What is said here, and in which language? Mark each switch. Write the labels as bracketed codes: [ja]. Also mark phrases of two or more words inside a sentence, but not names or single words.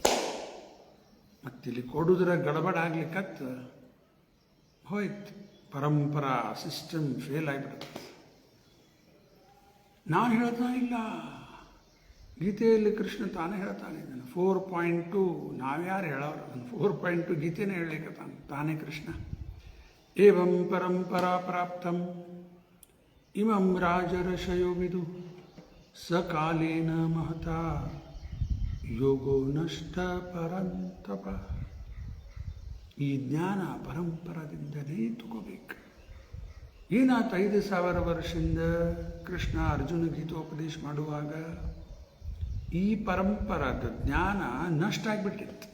[kn] ಮತ್ತಿಲ್ಲಿ ಕೊಡುವುದರ ಗಡಬಡ ಆಗ್ಲಿಕ್ಕತ್ತ ಹೋಯ್ತು. ಪರಂಪರಾ [en] system fail [kn] ಆಗಿಬಿಡುತ್ತೆ. ನಾನು ಹೇಳ್ತಾ ಇಲ್ಲ, ಗೀತೆಯಲ್ಲಿ ಕೃಷ್ಣ ತಾನೇ ಹೇಳ್ತಾನೆ ಇದನ್ನು. 4.2 ನಾವ್ಯಾರು ಹೇಳೋರು? 4.2 ಗೀತೆನೇ ಹೇಳಲಿಕ್ಕೆ ತಾನೇ ಕೃಷ್ಣ. [sa] ಏವಂ ಪರಂಪರಾ ಪ್ರಾಪ್ತಂ ಇಮಂ ರಾಜರ್ಷಯೋ ವಿದು ಸಕಾಲೇನ ಮಹತಾ ಯೋಗೋ ನಷ್ಟ ಪರಂತಪ. [kn] ಈ ಜ್ಞಾನ ಪರಂಪರದಿಂದಲೇ ತಗೋಬೇಕು. ಏನಾಯ್ತು? 5,000 ವರ್ಷದಿಂದ ಕೃಷ್ಣ ಅರ್ಜುನ ಗೀತೋಪದೇಶ ಮಾಡುವಾಗ ಈ ಪರಂಪರದ ಜ್ಞಾನ ನಷ್ಟ ಆಗಿಬಿಟ್ಟಿತ್ತು.